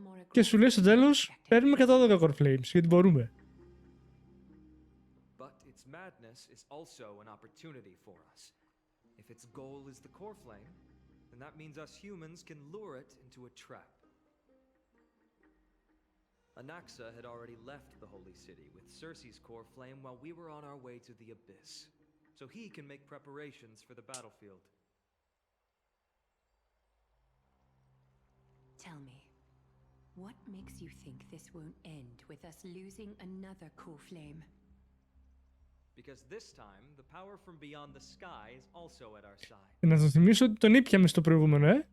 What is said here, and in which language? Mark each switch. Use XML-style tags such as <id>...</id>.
<el>Και σου λέει στο τέλος, παίρνουμε 112 core flames, γιατί μπορούμε.</el> <en>But its madness is also an opportunity for us. If its goal is the core flame, then that means us humans can lure it into a trap. Anaxa had already left the Holy City with Circe's core flame while we were on our way to the Abyss, so he can make preparations for the battlefield. Tell me, what makes you think this won't end with us losing another core flame? Because this time, the power from beyond the sky is also at our side.</en> <el>Να σας θυμίσω ότι τον ήπιαμε στο προηγούμενο,</el>